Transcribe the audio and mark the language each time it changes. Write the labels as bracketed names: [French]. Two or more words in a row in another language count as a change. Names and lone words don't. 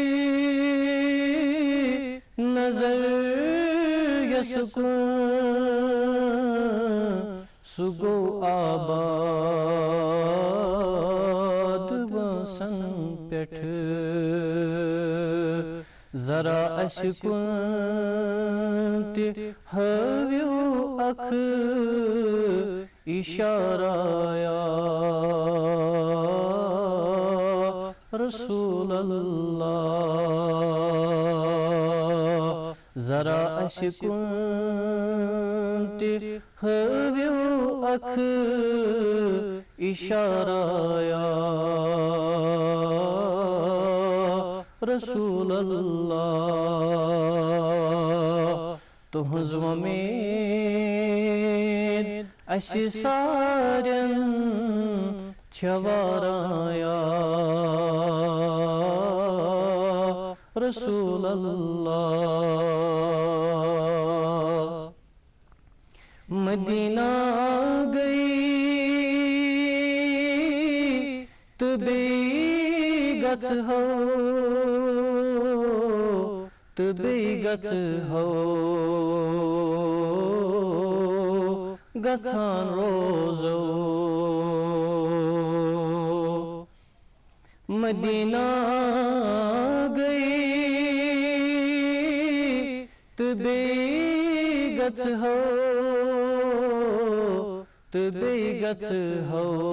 [Kashmiri] نظر یس کُن سُہ گوٚو آباد وٲنٛسن پٮ۪ٹھٕ ذرا اَسہِ کُن تہِ ہٲوِو اکھ اِشارا [Arabic] یا رسول اللہ [Kashmiri] ذرا اَسہِ کُن تہِ ہٲوِو اکھ اِشارا یا [Arabic] رسول اللہ [Kashmiri] تُہنٛز وۄمید اَسہِ سارٮ۪ن چھےٚ واران [Arabic] یا رسول [Kashmiri] اللہ مدینہ گئی تہٕ بیٚیہِ گژھہو تہٕ بیٚیہِ گژھہو گژھان روزو مدینہ گئی تہٕ بیٚیہِ گژھہو تہٕ بیٚیہِ گژھہو